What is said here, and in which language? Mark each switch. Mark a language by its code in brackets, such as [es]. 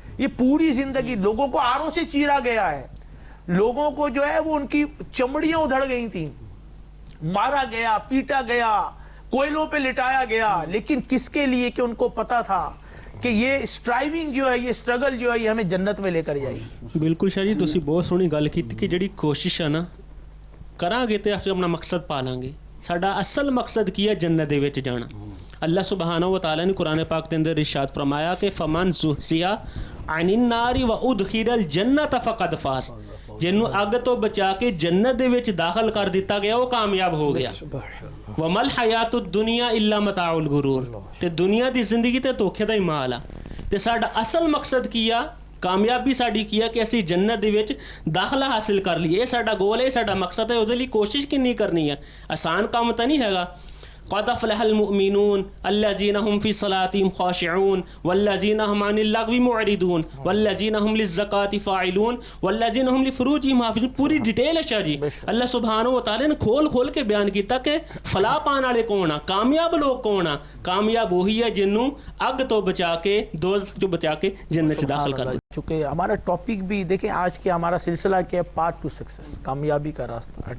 [ur] یہ پوری زندگی لوگوں کو آروں سے چیرا گیا ہے, لوگوں کو جو ہے وہ ان کی چمڑیاں ادھڑ گئی تھیں, مارا گیا, پیٹا گیا, کوئلوں پہ لٹایا گیا, لیکن کس کے لیے؟ کہ ان کو پتا تھا کہ یہ اسٹرائیونگ جو ہے, یہ اسٹرگل جو ہے, یہ ہمیں جنت میں لے کر جائے گی. [pa] ਬਿਲਕੁਲ ਸ਼ਾਹ ਜੀ, ਤੁਸੀਂ ਬਹੁਤ ਸੋਹਣੀ ਗੱਲ ਕੀਤੀ ਕਿ ਜਿਹੜੀ ਕੋਸ਼ਿਸ਼ ਹੈ ਨਾ ਕਰਾਂਗੇ ਤੇ ਅਸੀਂ ਆਪਣਾ ਮਕਸਦ ਪਾ ਲਾਂਗੇ. ਸਾਡਾ ਅਸਲ ਮਕਸਦ ਕੀ ਹੈ? ਜੰਨਤ ਦੇ ਵਿੱਚ ਜਾਣਾ. ਅੱਲਾਹ ਸੁਬਹਾਨਹੁ ਵ ਤਆਲਾ ਨੇ ਕੁਰਾਨ ਪਾਕ ਦੇ ਅੰਦਰ ਇਰਸ਼ਾਦ ਫਰਮਾਇਆ ਕਿ [ar] ਫਮਨ ਜ਼ੁਹਜ਼ਿਆ ਅਨ النار وادخل الجنة فقد فاز. [pa] ਜਿਹਨੂੰ ਅੱਗ ਤੋਂ ਬਚਾ ਕੇ ਜੰਨਤ ਦੇ ਵਿੱਚ ਦਾਖਲ ਕਰ ਦਿੱਤਾ ਗਿਆ ਉਹ ਕਾਮਯਾਬ ਹੋ ਗਿਆ. [ar] ਵਮਲ ਹਯਾਤੁ ਦੁਨੀਆ ਇਲਾ ਮਤਾਉਲ ਗੁਰੂਰ. [pa] ਤੇ ਦੁਨੀਆ ਦੀ ਜ਼ਿੰਦਗੀ ਤੇ ਧੋਖੇ ਦਾ ਹੀ ਮਾਲ ਆ. ਤੇ ਸਾਡਾ ਅਸਲ ਮਕਸਦ ਕੀ ਆ? ਕਾਮਯਾਬੀ ਸਾਡੀ ਕੀ ਆ ਕਿ ਅਸੀਂ ਜੰਨਤ ਦੇ ਵਿੱਚ ਦਾਖਲਾ ਹਾਸਿਲ ਕਰ ਲਈਏ. ਇਹ ਸਾਡਾ ਗੋਲ ਹੈ, ਸਾਡਾ ਮਕਸਦ ਹੈ. ਉਹਦੇ ਲਈ ਕੋਸ਼ਿਸ਼ ਕਿੰਨੀ ਕਰਨੀ ਹੈ? ਆਸਾਨ ਕੰਮ ਤਾਂ ਨਹੀਂ ਹੈਗਾ. [ar] قد أفلح المؤمنون الذين هم في صلاتهم خاشعون والذين هم عن اللغو معرضون والذين هم للزكاة فاعلون والذين هم لفروجهم حافظون. [ur] پوری ڈیٹیل ہے شاہ جی. [pa] اللہ سبحانہ و تعالی نے کھول کے بیان کیتا کہ فلاح پان والے کون آ, کامیاب لوگ کون آ. کامیاب وہی ہے جنوں اگ تو بچا کے, دوزخ جو بچا کے جنت میں داخل کر دے. [ur] چونکہ ہمارا ٹاپک بھی دیکھیں آج کے ہمارا سلسلہ کیا ہے, پارٹ ٹو سکسیس, کامیابی کا راستہ.